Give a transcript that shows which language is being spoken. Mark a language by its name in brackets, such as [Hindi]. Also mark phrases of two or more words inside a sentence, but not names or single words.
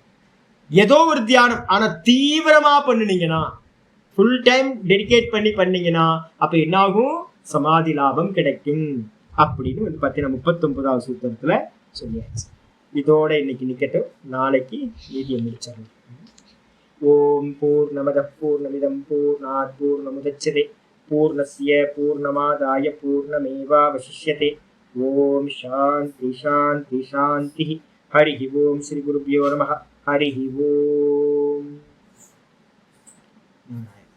[Tamil] ஏதோ ஒரு தியானம், ஆனா தீவிரமா பண்ணுனீங்கன்னா, [English] full time dedicate [Tamil] பண்ணீங்கன்னா அப்ப என்ன ஆகும்? சமாதி லாபம் கிடைக்கும் அப்படின்னு வந்து பார்த்தீங்கன்னா 39வது சூத்திரத்துல சொல்லியாச்சு. இதோட இன்னைக்கு நிக்கட்டும், நாளைக்கு மீதியை முடிச்சிடலாம். [Sanskrit] ओं पूर्णमदः पूर्णमिदं पूर्णात् पूर्णमुदच्यते पूर्णस्य पूर्णमादाय पूर्णमेवावशिष्यते. ओं शान्तिः शान्तिः शान्तिः. हरिः ओं। श्री गुरुभ्यो नमः. हरिः ओं.